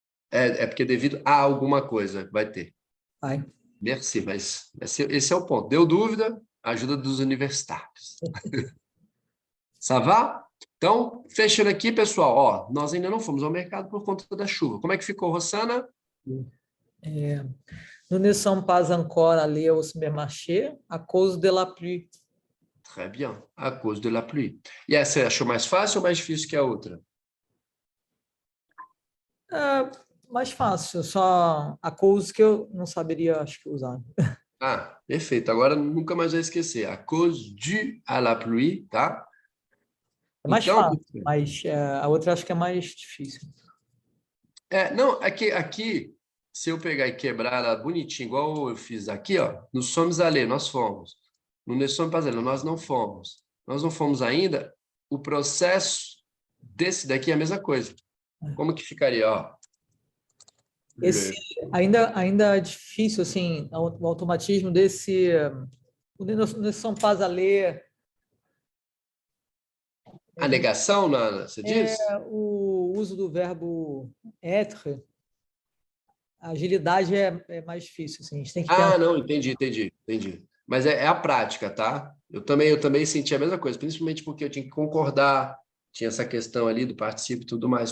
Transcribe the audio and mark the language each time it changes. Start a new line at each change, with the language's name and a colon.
Portuguese: É porque devido a alguma coisa vai ter. Vai.
French: Merci,
Portuguese: mas esse é o ponto. Deu dúvida? Ajuda dos universitários.
French: Ça va?
Portuguese: Então, fechando aqui, pessoal, ó, nós ainda não fomos ao mercado por conta da chuva. Como é que ficou, Rossana?
French: Nous ne sommes pas encore allés au supermarché à cause de la pluie. Très bien, à cause de la pluie.
Portuguese: E essa achou mais fácil ou mais difícil que a outra? Mais fácil, só a cause que eu não saberia, acho que usar. Ah, perfeito. Agora nunca mais vai esquecer.
French: À cause du à la pluie, tá?
Portuguese: É mais fácil, mas a outra acho que é mais difícil. Não, aqui, se eu pegar e quebrar ela bonitinho, igual eu fiz aqui, ó,
French: nous sommes allés,
Portuguese: nós fomos.
French: Nous ne sommes pas allés,
Portuguese: nós não fomos. Nós não fomos ainda. O processo desse daqui é a mesma coisa. Como que ficaria, ó? Esse ainda é difícil, assim, o automatismo desse...
French: Nous ne sommes pas allés...
Portuguese: A negação, você diz? O uso do verbo être, a agilidade é mais difícil. Assim, a gente tem que não, entendi. Mas é a prática, tá? Eu também senti a mesma coisa, principalmente porque eu tinha que concordar, tinha essa questão ali do particípio e tudo mais.